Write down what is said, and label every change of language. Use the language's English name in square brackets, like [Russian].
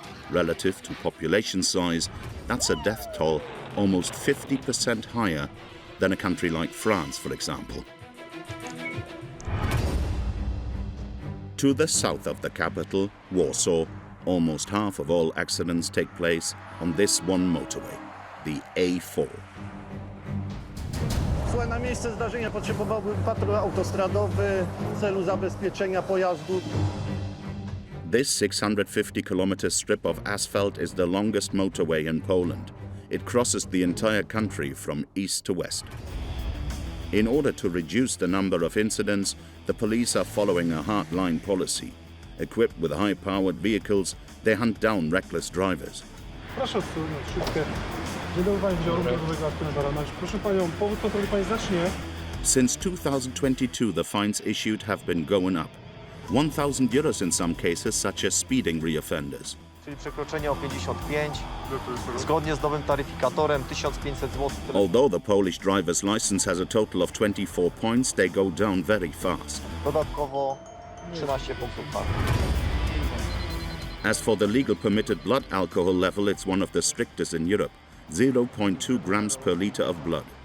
[English] Relative to population size, that's a death toll almost 50% higher than a country like France, for example. To the south of the capital, Warsaw, almost half of all accidents take place on this one motorway, the A4. [Polish] Na miejsce zdarzenia potrzebowałbym patrol autostradowy w celu zabezpieczenia pojazdu. [English] This 650-kilometer strip of asphalt is the longest motorway in Poland. It crosses the entire country from east to west. In order to reduce the number of incidents, the police are following a hard-line policy. Equipped with high-powered vehicles, they hunt down reckless drivers. [Polish] Proszę odsunąć szybkę. Nie dałbym wziął drogowego aktu na barana. Proszę panią, powód kontroli pani zacznie. [English] Since 2022, the fines issued have been going up. 1,000 euros in some cases, such as speeding reoffenders. [Polish] Czyli przekroczenie o 55, zgodnie z nowym taryfikatorem 1500 zł. [English] Although the Polish driver's license has a total of 24 points, they go down very fast. [Polish] Dodatkowo 13 punktów kary. [English] As for the legal permitted blood alcohol level, it's one of the strictest in Europe, 0.2 grams per liter of blood.